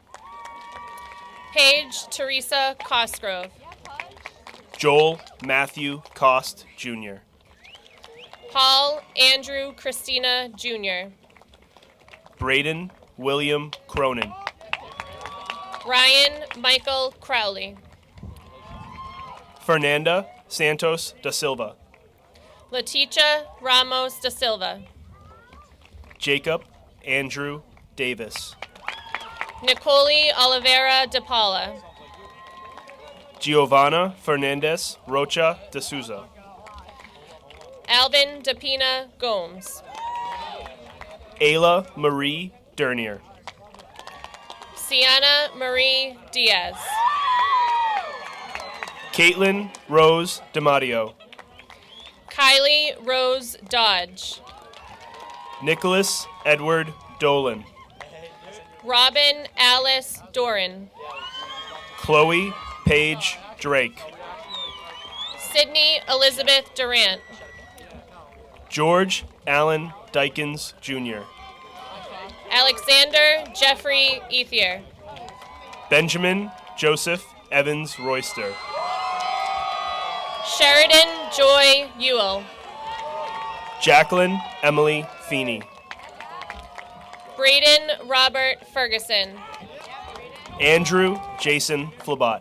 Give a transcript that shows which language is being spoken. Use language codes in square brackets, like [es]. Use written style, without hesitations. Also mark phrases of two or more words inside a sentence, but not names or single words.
[en] Paige Teresa Cosgrove. Joel Matthew Cost Jr. Paul Andrew Christina Jr. Braden William Cronin. Ryan Michael Crowley. Fernanda Santos da Silva. Leticia Ramos da Silva. Jacob Andrew Davis. Nicole Oliveira de Paula. Giovanna Fernandez Rocha de Souza. Alvin Depina Gomes. Ayla Marie Dernier. Sienna Marie Diaz. Caitlin Rose DiMatteo. Kylie Rose Dodge. Nicholas Edward Dolan. Robin Alice Doran. Chloe Paige Drake. Sydney Elizabeth Durant. George Allen Dykins Jr. Alexander Jeffrey Ethier. Benjamin Joseph Evans Royster. Sheridan Joy Ewell. Jacqueline Emily Feeney. Braden Robert Ferguson. Andrew Jason Flabat.